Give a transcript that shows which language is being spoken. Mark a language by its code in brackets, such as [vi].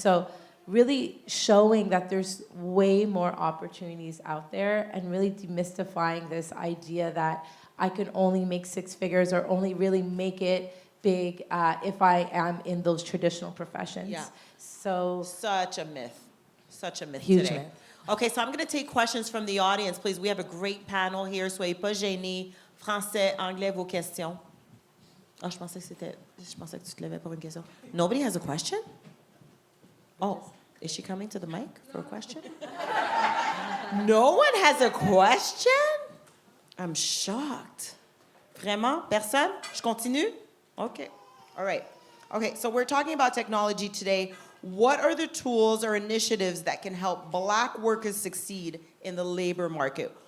[en] So really showing that there's way more opportunities out there, and really demystifying this idea that I can only make 6 figures or only really make it big if I am in those traditional professions. Yeah. So Such a myth. Such a myth Huge today. myth. Okay, so I'm going to take questions from the audience, please. We have a great panel here. [fr] Soyez pas gênés. Français, anglais, vos questions. Oh, je pensais que tu te levais pour une question. [en] Nobody has a question? Oh, is she coming to the mic for a question? No one has a question? I'm shocked. [fr] Vraiment? Personne? Je continue? [en] Okay. All right. Okay, so we're talking about technology today. What are the tools or initiatives that can help Black workers succeed in the labor market?